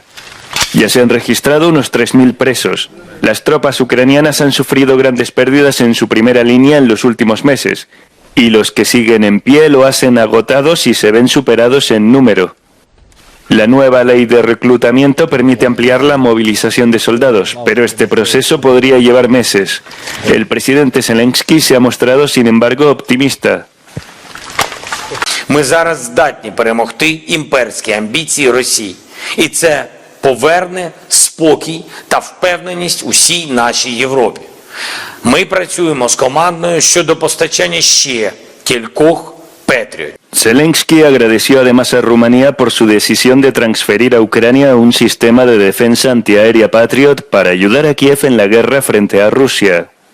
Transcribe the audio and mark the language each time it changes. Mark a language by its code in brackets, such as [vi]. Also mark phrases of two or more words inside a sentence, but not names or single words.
[es] Ya se han registrado unos 3.000 presos. Las tropas ucranianas han sufrido grandes pérdidas en su primera línea en los últimos meses, y los que siguen en pie lo hacen agotados y se ven superados en número. La nueva ley de reclutamiento permite ampliar la movilización de soldados, pero este proceso podría llevar meses. El presidente Zelensky se ha mostrado, sin embargo, optimista. [uk] Ми зараз здатні перемогти імперські амбіції Росії. І це поверне спокій та впевненість усій нашій Європі. Ми працюємо з командою щодо постачання ще кількох Patriot. [es] Zelensky agradeció además a Rumanía por su decisión de transferir a Ucrania un sistema de defensa antiaérea Patriot para ayudar a Kiev en la guerra frente a Rusia.